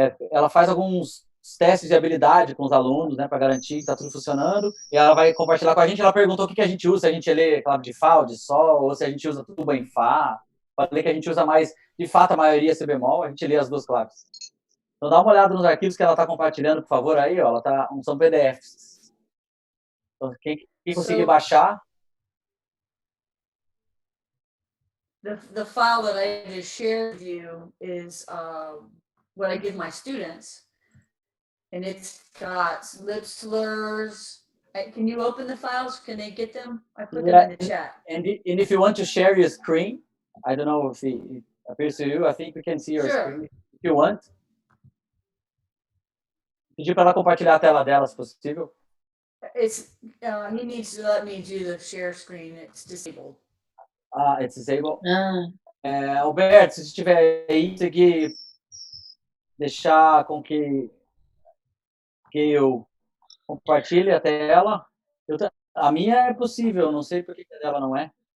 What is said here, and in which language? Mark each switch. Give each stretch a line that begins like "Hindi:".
Portuguese: Ela faz alguns testes de habilidade com os alunos, né, para garantir que está tudo funcionando, e ela vai compartilhar com a gente. Ela perguntou o que a gente usa, se a gente lê clave de Fá ou de Sol, ou se a gente usa tuba em Fá. Falei que a gente usa mais, de fato, a maioria C bemol, a gente lê as duas claves. Então dá uma olhada nos arquivos que ela está compartilhando, por favor, aí, ó, são PDFs. Então, quem conseguir baixar...
English: The file that I just shared with you is what I give my students. And it's got lip slurs. Can you open the files? Can they get them? I put them in the chat. And if you want to share your screen, I don't know if it appears to you. I think we can see your screen if you want.
Portuguese: Pedir para ela compartilhar a tela dela, se possível.
English: He needs to let me do the share screen. It's disabled. It's disabled.
Portuguese: Alberto, se estiver aí, conseguir deixar com que eu compartilhe a tela. A minha é possível, não sei por que a dela não é.